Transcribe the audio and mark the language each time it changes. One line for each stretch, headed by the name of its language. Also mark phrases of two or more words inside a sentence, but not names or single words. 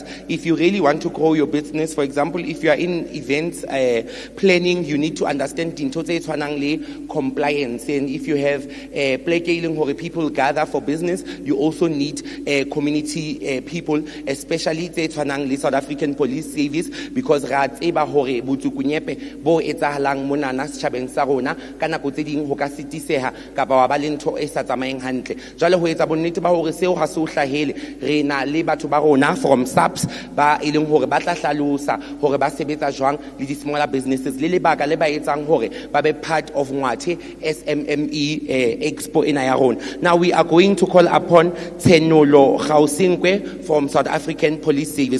English: If you really want to grow your business, for example, if you are in events planning, you need to understand compliance. And if you have where people gather for business, you also need community people, especially South African Police Service, because
Southern Sotho: bonnete ba hore seo ha se o hlahele re na le batho ba rona from SAPS ba ileng hore ba tla hlalosa hore ba sebetsa jwang le di
English: smaller businesses
Southern Sotho: le lebaka le ba etsang hore ba be
English: part of
Southern Sotho: Ngwathe SMME Expo ena ya rona.
English: Now we are going to call upon Tsenolo Gausinkwe from South African Police Service.